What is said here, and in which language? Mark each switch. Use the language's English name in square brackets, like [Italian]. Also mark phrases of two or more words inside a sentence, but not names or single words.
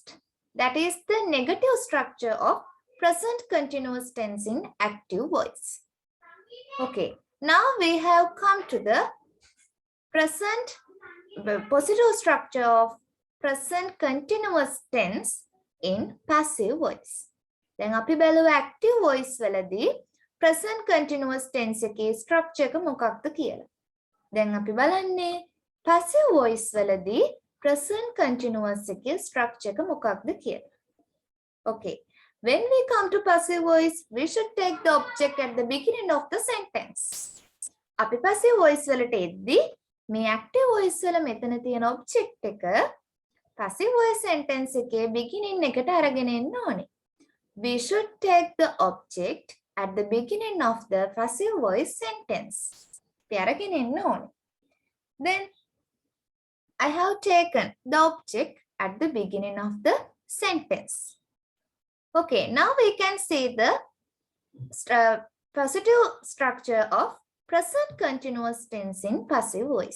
[English] That is the negative structure of present continuous tense in active voice. Okay, now we have come to the present positive structure of present continuous tense in passive voice. [Sinhala] දැන් අපි බැලුවා [English] active voice [Sinhala] වලදී [English] present continuous tense [Sinhala] එකේ structure එක මොකක්ද කියලා. දැන් අපි බලන්නේ [English] passive voice [Sinhala] වලදී [English] present continuous [Sinhala] එකේ structure එක මොකක්ද කියලා. [English] Okay. When we come to passive voice, we should take the object at the beginning of the sentence. [Sinhala] අපි [English] passive voice [Sinhala] වලට එද්දී මේ [English] active voice [Sinhala] වල මෙතන තියෙන object එක [English] passive voice sentence [Sinhala] එකේ beginning එකට අරගෙන එන්න ඕනේ. [English] We should take the object at the beginning of the passive voice sentence. [Sinhala] අපි අරගෙන එන්න ඕනේ. [English] Then I have taken the object at the beginning of the sentence. Okay, now we can see the positive structure of present continuous tense in passive voice.